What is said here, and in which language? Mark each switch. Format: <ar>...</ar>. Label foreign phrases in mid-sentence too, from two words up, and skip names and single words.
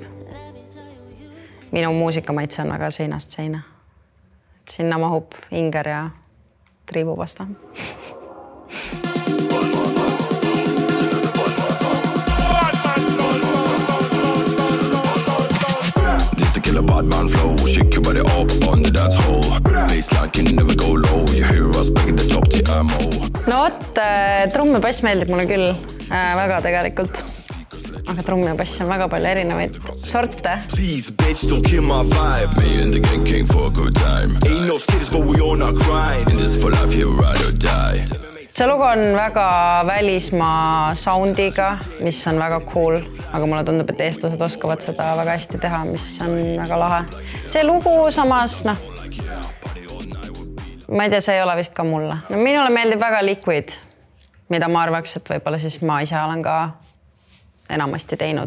<et>Minu muusikamaitse on väga seinast seina. Sinna mahub Inger ja triibupasta.</et> <en>Badman flow, shake your body up on the dance hall. Baseline can never go low. You hear us back at the top, TMO.</en> <et>No vot, trumm ja bass meeldib mulle küll väga tegelikult. Aga trumm ja bass on väga palju erinevaid sorte.</et> <en>Please, bitch, don't kill my vibe. Me and the gang came for a good time. Ain't no skids, but we all not crying. In this for life, here ride or die.</en> <et>See lugu on väga välismaa soundiga, mis on väga cool, aga mulle tundub, et eestlased oskavad seda väga hästi teha, mis on väga lahe. See lugu samas, ma ei tea, see ei ole vist ka mulle. Minule meeldib väga Liquid, mida ma arvaks, et võib-olla siis ma ise olen ka enamasti teinud.</et>